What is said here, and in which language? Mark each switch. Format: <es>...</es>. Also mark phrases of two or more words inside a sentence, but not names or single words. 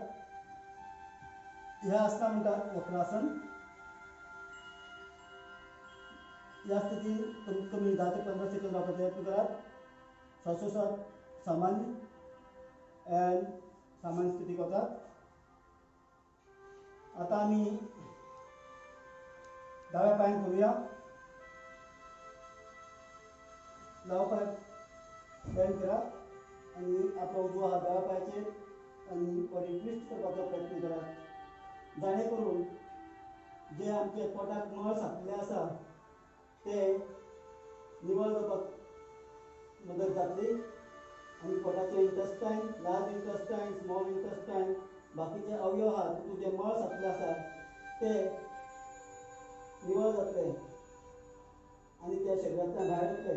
<kok>ह्या आसना म्हणतात वक्रासन. या स्थितीत कमीत कमी 10 ते 15 सेकंद रावपाचो यत्न करात. श्वासोश्वास सामान्य अँड सामान्य स्थितीक वतात. आता आम्ही डाव्या पायान करूया. डावा पाय बँड करा आणि आपला उजवा हात डाव्या पायाचेर आणि</kok> <en>body twist</en> <kok>करपाचो प्रयत्न करा. जाणे करून जे आमचे पोटाक मळ साठले आसा ते निवळ जावपाक मदत जातली आणि पोटाचे इंटेस्टाइन,</kok> <en>large intestine, small intestine,</en> <kok>बाकीचे अवयव आहात तितून जे मळ साठले आसा ते निवळ जातले आणि त्या शरीरांतल्यान भायर येतले.</kok>